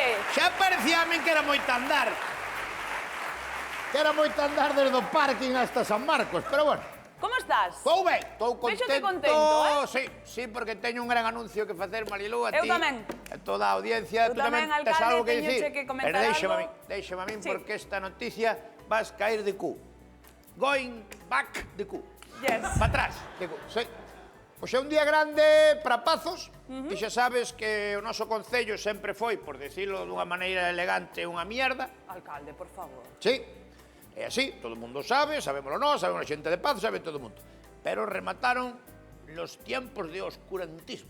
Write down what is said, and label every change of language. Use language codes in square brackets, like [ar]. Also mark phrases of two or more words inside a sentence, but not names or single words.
[gl] Xa parecía a min que era moito andar. Que era moito andar desde o parking hasta San Marcos, pero bueno. Como estás? Estou ben, estou contento. Véxote contento, Sí, porque teño un gran anuncio que facer, Marilú, a ti. Eu tamén. A toda a audiencia. Eu Tú tamén tamén, tes alcalde, algo que teñoche dicir. que comentar Pero déixame algo. a min, Sí. porque esta noticia vas caer de cu. [en] Going back [gl] de cu. [en] Yes. [gl] Pa atrás de cu, sí. Pois é un día grande para Pazos, e xa sabes que o noso concello sempre foi, por decirlo dunha maneira elegante, unha mierda. Alcalde, por favor. Sí, é así, todo o mundo sabe, sabémoslo nós, sabemos a xente de Pazos, sabe todo o mundo. Pero remataron [es] los tiempos [gl] de oscurantismo.